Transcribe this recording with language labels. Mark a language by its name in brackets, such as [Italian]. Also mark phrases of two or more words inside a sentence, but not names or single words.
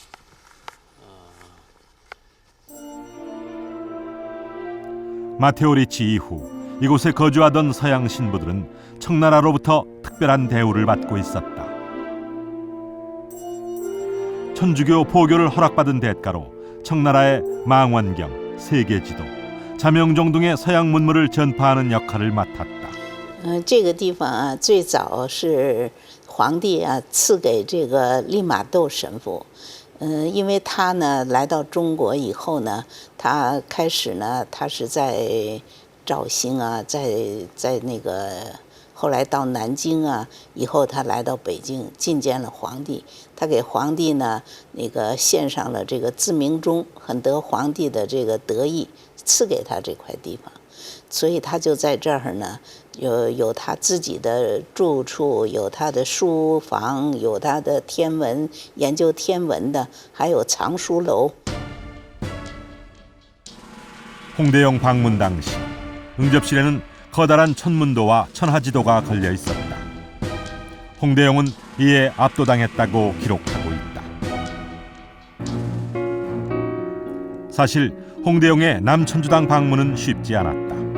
[Korean] 마테오 리치 이후 이곳에 거주하던 서양 신부들은 청나라로부터 특별한 대우를 받고 있었다. 천주교 포교를 허락받은 대가로 청나라의 망원경, 세계지도, 자명종 등의 서양 문물을 전파하는 역할을 맡았다. [Chinese] 这个地方啊，最早是皇帝啊赐给这个利玛窦神父， 因为他呢来到中国以后呢，他开始呢，他是在绍兴啊，在那个后来到南京啊，以后他来到北京觐见了皇帝，他给皇帝呢那个献上了这个自鸣钟，很得皇帝的这个得意，赐给他这块地方，所以他就在这儿呢。有他自己的住处，有他的书房，有他的天文研究天文的，还有藏书楼。 [Korean] 홍대영 방문 당시 응접실에는 커다란 천문도와 천하지도가 걸려 있었다. 홍대영은 이에 압도당했다고 기록하고 있다. 사실 홍대영의 남천주당 방문은 쉽지 않았다.